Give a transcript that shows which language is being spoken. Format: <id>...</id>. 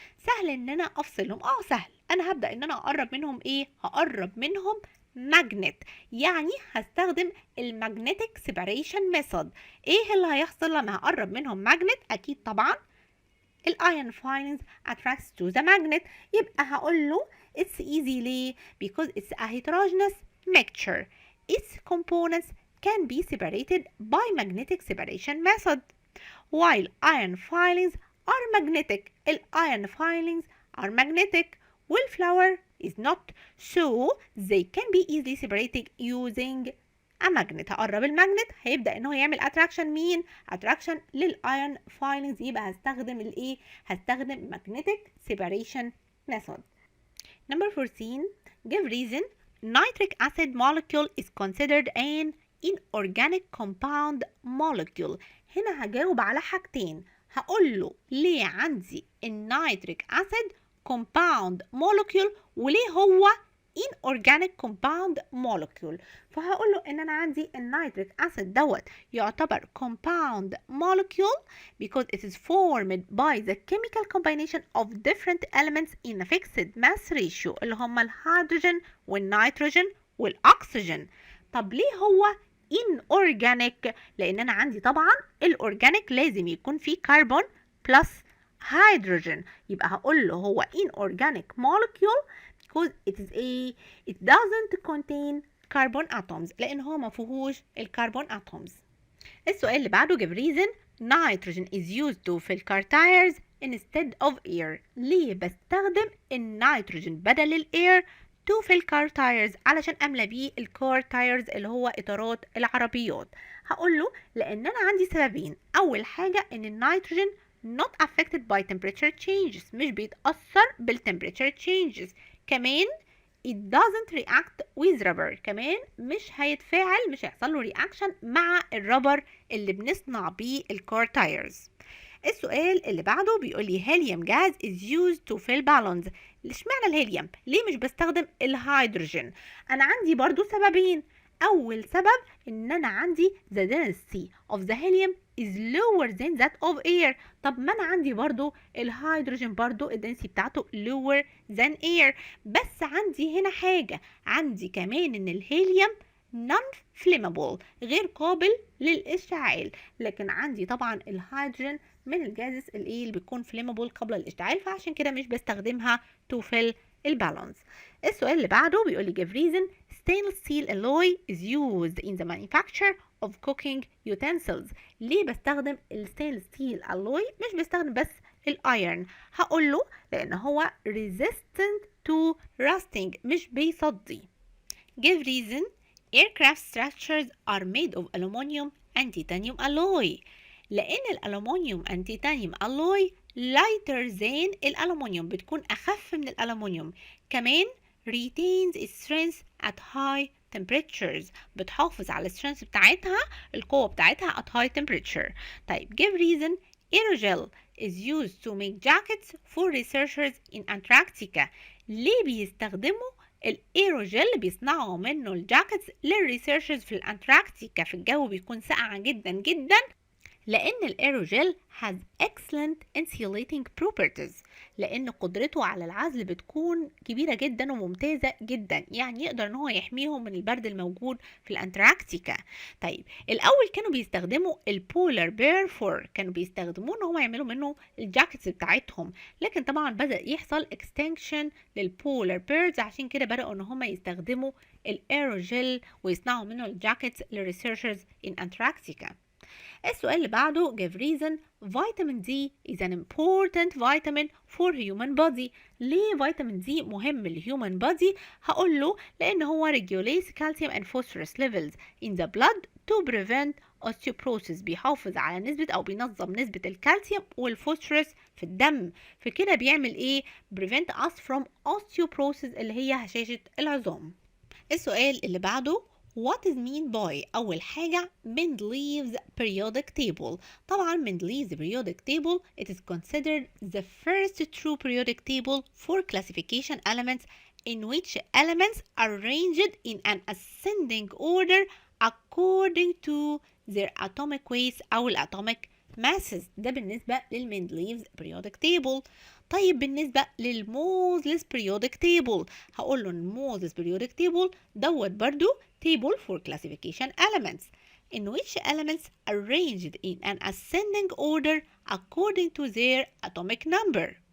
<ar>سهل ان انا افصلهم، سهل. انا هبدأ ان انا اقرب منهم ايه؟ هقرب منهم magnet، يعني هستخدم المagnetic separation method. ايه اللي هيحصل لما هقرب منهم magnet؟ اكيد طبعا</ar> <en>iron filings attracts to the magnet.</en> <ar>يبقى هقول له</ar> <en>it's easy ليه؟ because it's a heterogeneous mixture. Its components can be separated by magnetic separation method. While iron filings are magnetic, iron filings are magnetic, while flour is not, so they can be easily separated using a magnet.</en> <ar>هقرب المagnet هيبدأ ان هو يعمل attraction مين؟ attraction للiron filings. يبقى هستخدم الايه؟ هستخدم magnetic separation method.</ar> <en>Number 14 give reason nitric acid molecule is considered an inorganic compound molecule.</en> <ar>هنا هجاوب على حاجتين. هقول له ليه عندي النيتريك acid compound molecule وليه هو inorganic compound molecule. فهقول له ان انا عندي النيتريك</ar> <en>acid دوت يعتبر compound molecule because it is formed by the chemical combination of different elements in a fixed mass ratio</en> <ar>اللي هما الهيدروجين والنيتروجين والاكسجين. طب ليه هو inorganic؟ لان انا عندي طبعا الاورجانيك لازم يكون فيه كربون بلس hydrogen. يبقى هقول له هو</ar> <en>inorganic molecule because it doesn't contain carbon atoms،</en> <ar>لان هو ما فيهوش الكربون atoms. السؤال اللي بعده</ar> <en>give reason nitrogen is used to fill car tires instead of air.</en> <ar>ليه بستخدم النيتروجين بدل الاير to fill car tires؟ علشان املى بيه الكار تايرز اللي هو اطارات العربيات. هقول له لان انا عندي سببين. اول حاجه ان النيتروجين</ar> <en>not affected by temperature changes،</en> <ar>مش بيتأثر بالtemperature changes. كمان</ar> <en>it doesn't react with rubber،</en> <ar>كمان مش هيتفاعل، مش هيحصل له reaction مع الرابر اللي بنصنع بيه الكار تايرز. السؤال اللي بعده بيقول لي</ar> <en>helium gas is used to fill balloons.</en> <ar>اشمعنى الهيليوم؟ ليه مش بستخدم الهيدروجين؟ انا عندي برضو سببين. اول سبب ان انا عندي</ar> <en>the density of the helium is lower than that of air.</en> <ar>طب ما انا عندي برضو الهيدروجين برضو الدنسي بتاعته</ar> <en>lower than air،</en> <ar>بس عندي هنا حاجة، عندي كمان ان الهيليوم non flammable غير قابل للاشتعال، لكن عندي طبعا الهيدروجين من الجازز اللي بتكون flammable قبل الاشتعال، فعشان كده مش بستخدمها to fill البالونز. السؤال اللي بعده بيقول لي</ar> <en>give reason stainless steel alloy is used in the manufacture of cooking utensils.</en> <ar>ليه بستخدم الستينلس ستيل</ar> <en>alloy؟</en> <ar>مش بستخدم بس الايرن؟ هقول له لان هو</ar> <en>resistant to rusting،</en> <ar>مش بيصدي.</ar> <en>Give reason. Aircraft structures are made of aluminum and titanium alloy.</en> <ar>لأن الألومنيوم</ar> <en>and titanium alloy lighter than</en> <ar>الألومنيوم، بتكون أخف من الألومنيوم.</ar> <en>كمان retains its strength at high temperatures، بتحافظ على الstrength بتاعتها،</en> <ar>القوة بتاعتها</ar> <en>at high temperature. طيب give reason. Aerogel is used to make jackets for researchers in Antarctica.</en> <ar>ليه بيستخدموا الايروجيل؟ بيصنعوا منه الجاكيتس للريسيرشرز في الانتاركتيكا، في الجو بيكون ساقع جدا جدا، لأن الايروجيل</ar> <en>has excellent insulating properties،</en> <ar>لأن قدرته على العزل بتكون كبيرة جدا وممتازة جدا، يعني يقدر ان هو يحميهم من البرد الموجود في الانتاركتيكا. طيب الأول كانوا بيستخدموا البولار بير فور، كانوا بيستخدموه ان هم يعملوا منه الجاكيتس بتاعتهم، لكن طبعا بدأ يحصل extinction للبولار بيرز، عشان كده بدأوا ان هم يستخدموا الايروجيل ويصنعوا منه الجاكيتس للريسيرشرز</ar> <en>in Antarctica.</en> <ar>السؤال اللي بعده</ar> <en>give reason. Vitamin D is an important vitamin for human body.</en> <ar>ليه فيتامين دي مهم للhuman body؟ هقول له لأن هو</ar> <en>regulates calcium and phosphorus levels in the blood to prevent osteoporosis،</en> <ar>بيحافظ على نسبة أو بينظم نسبة الكالسيوم والفوسفورس في الدم، فكده بيعمل إيه؟</ar> <en>prevent us from osteoporosis</en> <ar>اللي هي هشاشة العظام. السؤال اللي بعده</ar> <en>What is mean by؟</en> <ar>أول حاجة</ar> <en>Mendeleev's periodic table. طبعا Mendeleev's periodic table it is considered the first true periodic table for classification elements in which elements are arranged in an ascending order according to their atomic weights أو الatomic masses.</en> <ar>ده بالنسبة للمندليفز periodic table.</ar> <en>طيب</en> <ar>بالنسبة للموزلس</ar> <en>periodic table هقول له الموزلس periodic table دوت برضو table for classification elements in which elements arranged in an ascending order according to their atomic number.</en>